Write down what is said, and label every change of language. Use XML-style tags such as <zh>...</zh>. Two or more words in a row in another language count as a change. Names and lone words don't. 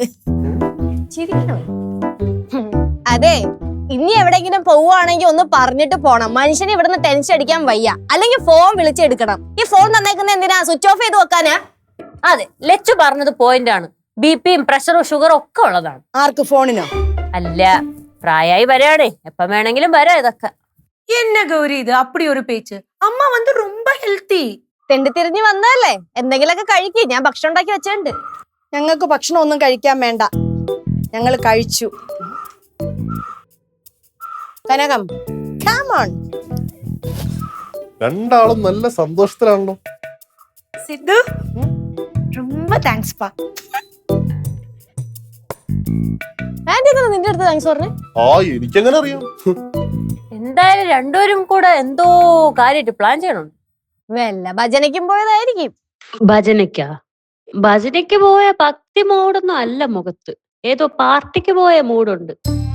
<ml>അതെ, ഇനി എവിടെങ്കിലും പോവുകയാണെങ്കിൽ ഒന്ന് പറഞ്ഞിട്ട് പോണം. മനുഷ്യന് ഇവിടുന്ന് ടെൻഷൻ അടിക്കാൻ വയ്യ. അല്ലെങ്കിൽ ഫോൺ വിളിച്ചെടുക്കണം. ഈ ഫോൺ തന്നേക്കുന്ന എന്തിനാ?</ml> <en>switch off</en> <ml>ചെയ്ത് വെക്കാനാ? അതെ, ലച്ചു പറഞ്ഞത് പോയിന്റ് ആണ്. ബിപിയും പ്രഷറും ഷുഗറും ഒക്കെ ഉള്ളതാണ്. ആർക്ക്? ഫോണിനോ? അല്ല, പ്രായമായി വരാണേ, എപ്പം വേണമെങ്കിലും വരാം. ഇതൊക്കെ</ml> <ta>என்ன கௌரி இது? அப்படி ஒரு பேச்சு. அம்மா வந்து ரொம்ப ஹெல்த்தி.</ta> <ml>തെണ്ടി തിരിഞ്ഞ് വന്നതല്ലേ, എന്തെങ്കിലുമൊക്കെ കഴിക്കും. ഞാൻ ഭക്ഷണം ഉണ്ടാക്കി വെച്ചിട്ടുണ്ട്. ഞങ്ങൾക്ക് ഭക്ഷണം ഒന്നും കഴിക്കാൻ വേണ്ട, ഞങ്ങൾ കഴിച്ചു. കനകം,</ml> <en>come on.</en> <ml>രണ്ടാളും നല്ല സന്തോഷത്തിലാണല്ലോ.</ml> <ta>சித்து, ரொம்ப தேங்க்ஸ்ப்பா.</ta> <ml>ആന്റി എന്താ നിന്റെ അടുത്ത് താങ്ക്സ് പറഞ്ഞേ? എനിക്കെങ്ങനെ അറിയാം? എന്തായാലും രണ്ടുപേരും കൂടെ എന്തോ കാര്യമായിട്ട് പ്ലാൻ ചെയ്യണം. വല്ല ഭജനയ്ക്കും പോയതായിരിക്കും. ഭജനയ്ക്ക് പോയ ഭക്തി മൂടൊന്നും അല്ല മുഖത്ത്, ഏതോ പാർട്ടിക്ക് പോയ മൂടുണ്ട്.</ml>